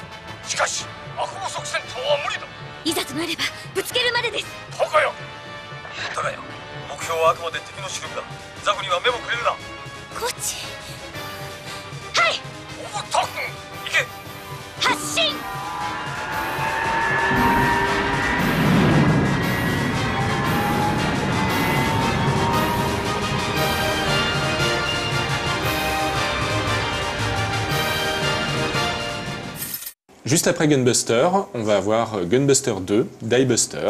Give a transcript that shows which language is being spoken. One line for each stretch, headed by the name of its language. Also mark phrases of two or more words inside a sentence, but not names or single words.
Japanese: しかし、アクロ即戦闘は無理だ。いざとなればぶつけるまでです。高谷。高谷、目標はあくまで敵の主力だ。ザグには目もくれるな。コーチ。はい。おお、タ君、行け。発進。
French: Juste après Gunbuster, on va avoir Gunbuster 2, Diebuster.